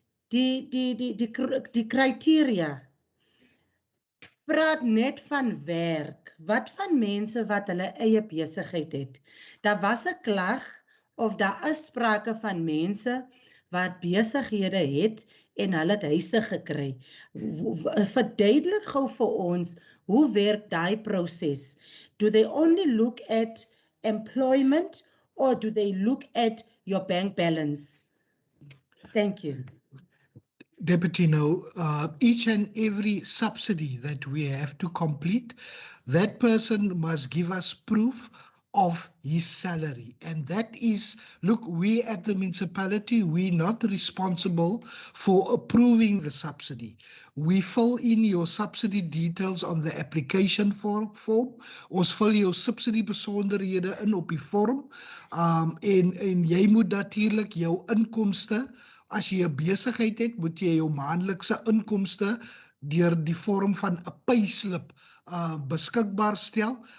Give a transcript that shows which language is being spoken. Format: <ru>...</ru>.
<af>Die criteria praat net van werk. Wat van mense wat hulle eie besigheid het? Daar was 'n klag of daar is sprake van mense wat besighede het en hulle het huise gekry. Verduidelik gou vir ons, hoe werk daai proses?</af> <en>Do they only look at employment or do they look at your bank balance? Thank you. Deputy, now, each and every subsidy that we have to complete, that person must give us proof of his salary. And that is, look, we at the municipality, we're not responsible for approving the subsidy. We fill in your subsidy details on the application form.</en> <af>Ons vul jou subsidy besonderhede in op die vorm. En jy moet natuurlijk jou inkomste, as jy 'n besigheid het, moet jy jou maandelikse inkomste deur die vorm van 'n payslip beskikbaar stel.</af>